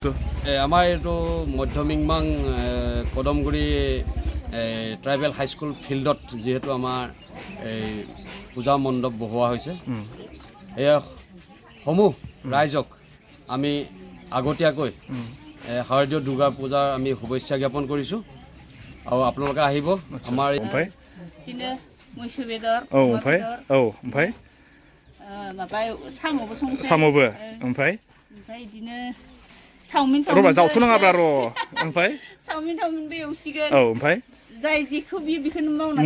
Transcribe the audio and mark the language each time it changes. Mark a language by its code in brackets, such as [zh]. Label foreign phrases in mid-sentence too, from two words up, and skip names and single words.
[as] আমাৰ এইটো মধ্যমিংমাং কদমগুৰি ট্ৰাইবেল হাইস্কুল ফিল্ডত যেহেতু আমাৰ এই পূজা মণ্ডপ বহোৱা হৈছে এই সমূহ ৰাইজক আমি আগতীয়াকৈ শাৰদীয় দুৰ্গা পূজাৰ আমি শুভেচ্ছা জ্ঞাপন কৰিছোঁ আৰু আপোনালোকে আহিব আমাৰ [brx] Roba जावथ'नाङाब्रा र' ओमफ्राय सावमिन बे एवसिगोन औ ओमफ्राय जाय जेखौ बियो बेखौनो मावनानै